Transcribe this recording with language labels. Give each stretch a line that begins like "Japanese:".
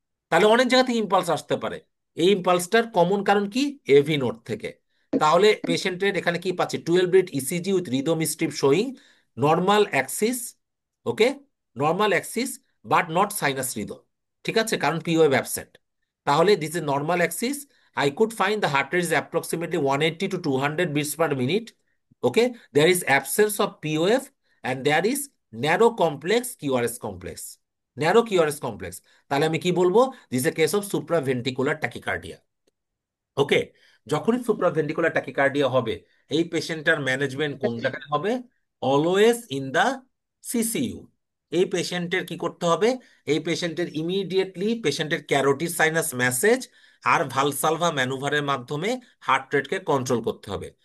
Bangla: তাহলে অনেক জায়গা থেকে ইম্পালস আসতে পারে, এই ইম্পালসটার কমন কারণ কি, এভি নোড থেকে। তাহলে পেশেন্টের এখানে কি পাচ্ছে,
English: 12 beat ECG with rhythm strip showing normal axis. Okay, normal axis but not sinus rhythm.
Bangla: ঠিক আছে, কারণ
English: P wave absent. তাহলে this is normal axis. I could find the heart rate is approximately 180 to 200 beats per minute. Okay, there is absence of POF and there is narrow complex QRS complex. Narrow QRS complex.
Bangla: তাহলে আমি কি বলবো,
English: This a case of supraventricular tachycardia.
Bangla: ওকে, যখনই supraventricular tachycardia হবে, এই পেশেন্টটার management কোন জায়গায় হবে,
English: Always in the CCU.
Bangla: এই পেশেন্টের কি করতে হবে, এই পেশেন্টের ইমিডিয়েটলি পেশেন্টের ক্যারোটিড সাইনাস ম্যাসেজ আর ভালসালভা ম্যানুভারের মাধ্যমে হার্ট রেটকে কন্ট্রোল করতে হবে।